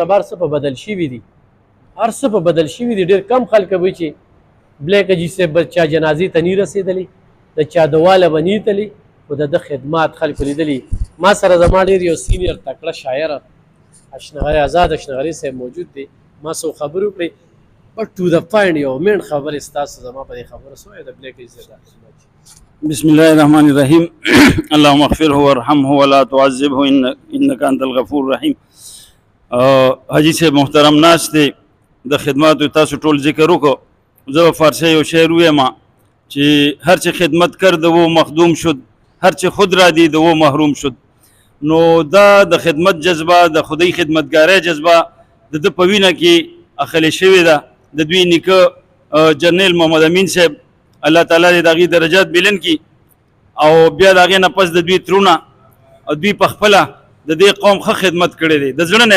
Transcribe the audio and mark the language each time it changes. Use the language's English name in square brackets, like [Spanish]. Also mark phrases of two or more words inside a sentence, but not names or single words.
[Pashto] سبا هر څه په بدل شوي دي هر څه په بدل شوي دي ډېر کم خلک به چې بلیک جي صاحب چا جنازې ته نه رسېدلی د چا دواله به نه تللی خو د ده خدمات خلکو لیدلي ما سره زما ډېر یو سینیر تکړه شاعر اشنغري آزاد اشنغري صاحب موجود دی ما څو خبرې وکړې [English] but to the point you mean [Pashto] خبرې ستاسو زما په دې خبره سوې د بلیک جي صاحب [Arabic] بسم الله الرحمن الرحيم اللهم اغفره وارحمه ولا تعذبه انك انت الغفور الرحيم [Pashto] حاجی صاحب محترم ناس دی د خدماتو تاسو ټول ذکر وکړو زه فارسی یو شعر وایم چې [Persian] هر چه خدمت کرد و مخدوم شد هر چه خود را دید و محروم شد [Pashto] نو دا د خدمت جذبه د خدای خدمتګاری جذبه د ده په وینه کې اخلی شوې ده د دوی نیکه جنرال محمد امین صاحب الله تعالی دې د هغې درجات بلند کړي او بیا د هغې نه پس د دوی ترونه او دوی په خپله د دې قوم ښه خدمت کړی دی د زړه نه